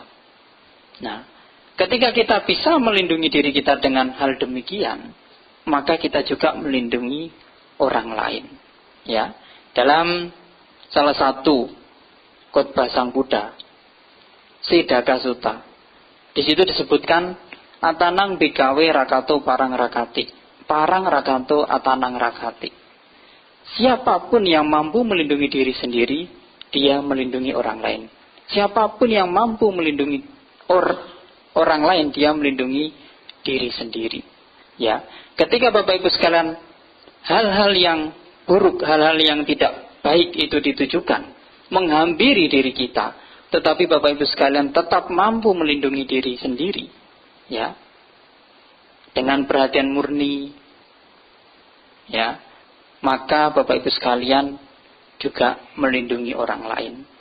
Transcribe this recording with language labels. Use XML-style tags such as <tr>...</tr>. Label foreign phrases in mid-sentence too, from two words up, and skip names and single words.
<id>Nah, ketika kita bisa melindungi diri kita dengan hal demikian, maka kita juga melindungi orang lain. Ya, dalam salah satu khotbah Sang Buddha, Siddhaka Sutta, di situ disebutkan</id> <pi>atanang bikawe rakato parang rakato atanang rakati.</pi> <id>Siapapun yang mampu melindungi diri sendiri, dia melindungi orang lain. Siapapun yang mampu melindungi orang lain, dia melindungi diri sendiri. Ya, ketika Bapak Ibu sekalian hal-hal yang buruk, hal-hal yang tidak baik itu ditujukan menghampiri diri kita, tetapi Bapak Ibu sekalian tetap mampu melindungi diri sendiri, ya, dengan perhatian murni, ya, maka Bapak Ibu sekalian juga melindungi orang lain.</id>